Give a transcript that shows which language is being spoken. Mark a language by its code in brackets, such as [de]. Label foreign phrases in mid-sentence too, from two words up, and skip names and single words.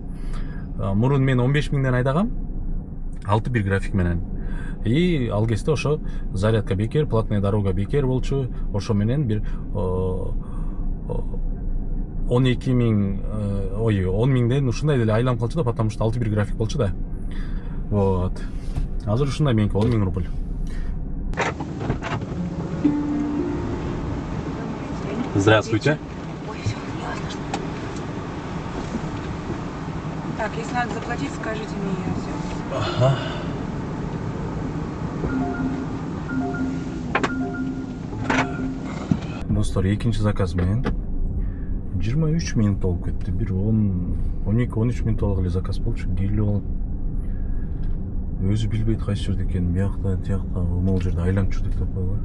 [ky] Мурун мен 15.000ден айдагам, 6-1 график менен. И ал кезде ошо зарядка бекер, [ru] платная дорога [ky] бекер болчу, ошо менен бир 10.000ден ушундай деле айланып калчу да, [ru] потому что [ky] 6-1 график болчу да. Вот. Азыр ушундай меники 10.000 рубль. [ru] Здравствуйте. Так, если надо заплатить, скажите мне, я все. [ky] Ага. Достор, экинчи заказ менен 23 минут болуп кетти. Бир 12-13 минут эле заказ болчу. Келип алып өзү билбейт кайсы жерде экенин, биякта, тиякта, могул жерде айланып жүрдүк деп коелу.